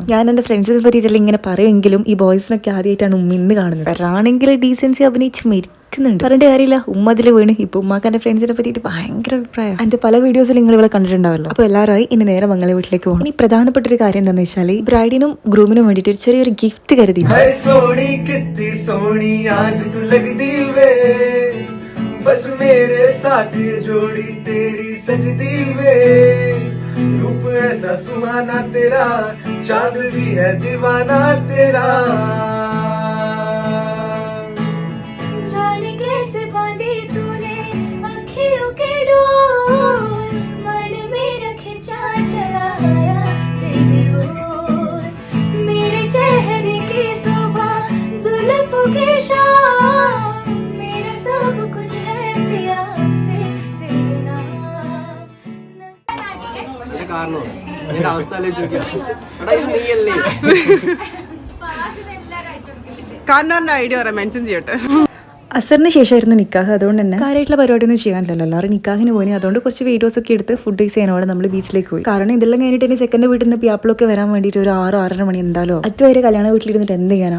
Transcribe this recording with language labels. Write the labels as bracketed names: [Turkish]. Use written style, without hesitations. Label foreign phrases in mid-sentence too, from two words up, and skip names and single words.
[Malayalam] ഞാൻ എൻ്റെ ഫ്രണ്ട്സിനെ പറ്റി ചില ഇങ്ങനെ പറയുമെങ്കിലും ഈ ബോയ്സിനൊക്കെ ആദ്യമായിട്ടാണ് ഉമ്മ ഇന്ന് കാണുന്നത്. അവരാണെങ്കിൽ ഡീസൻസി അഭിനയിച്ച് മരിക്കുന്നുണ്ട്, പറഞ്ഞിട്ട് കാര്യമില്ല. ഉമ്മ അതിൽ വീണ്. ഇപ്പോൾ ഉമ്മാക്ക് എൻ്റെ ഫ്രണ്ട്സിനെ പറ്റിയിട്ട് ഭയങ്കര അഭിപ്രായം. എൻ്റെ പല വീഡിയോസിൽ നിങ്ങൾ ഇവിടെ കണ്ടിട്ടുണ്ടാവല്ലോ. അപ്പോൾ എല്ലാവരും ഇനി നേരെ മംഗല വീട്ടിലേക്ക് പോകണം. ഇനി പ്രധാനപ്പെട്ട ഒരു കാര്യം എന്താണെന്ന് വെച്ചാൽ ബ്രൈഡിനും ഗ്രൂമിനും വേണ്ടിയിട്ട് ഒരു ചെറിയൊരു ഗിഫ്റ്റ് കരുതിയിട്ട് [Hindi] बस मेरे साथ ये जोड़ी तेरी सजदी वे रूप ऐसा सुहाना तेरा चांद भी है दीवाना तेरा जाने कैसे बांधी तूने आँखियों के डोर मन मेरा खिंचा चला आया तेरी ओर मेरे चेहरे की शोभा जुल्फों के शाम मेरा सब कुछ है [Malayalam] കാരണമാണ്. എന്റെ അവസ്ഥ ആലോചിച്ച് നോക്കിയാ എടാ ഇത് നീയല്ലേ? കാരണവരുടെ ഐഡിയ പറയാം, മെൻഷൻ ചെയ്യട്ടെ. അസറിന് ശേഷമായിരുന്നു നിക്കാഹ്. അതുകൊണ്ട് തന്നെ കാര്യമായിട്ടുള്ള പരിപാടിയൊന്നും ചെയ്യാനില്ലല്ലോ. എല്ലാവരും നിക്കാഹിന് പോയി. അതുകൊണ്ട് കുറച്ച് വീഡിയോസ് ഒക്കെ എടുത്ത് ഫുഡ് കഴിച്ച് ചെയ്യാനോടെ നമ്മൾ ബീച്ചിലേക്ക് പോയി. കാരണം ഇതെല്ലാം കഴിഞ്ഞിട്ട് ഇനി സെക്കൻഡ് വീട്ടിൽ നിന്ന് പ്യാപ്പിളൊക്കെ വരാൻ വേണ്ടിയിട്ട് ഒരു 6-6:30 മണി എന്തായാലും അതുവരെ കല്യാണ വീട്ടിലിരുന്നിട്ട് എന്ത് ചെയ്യാനാ.